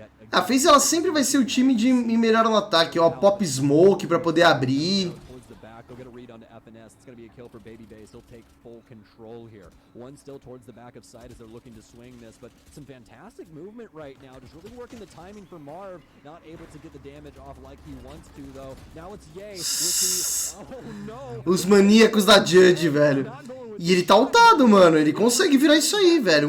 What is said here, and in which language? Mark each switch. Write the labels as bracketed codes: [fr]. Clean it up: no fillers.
[pt] A FaZe ela sempre vai ser o time de melhor no ataque, ó, Pop Smoke pra poder abrir. [en] They'll get a read onto FNS. It's going to be a kill for Baby Base. He'll take full control here. One still towards the back of side as they're looking to swing this, but some fantastic movement right now. Just really working the timing for Marv. Not able to get the damage off like he wants to, though. Now it's Ye with the... Oh, no. [pt] Os maníacos da Judge, velho. E ele tá ultado, mano. Ele consegue virar isso aí, velho.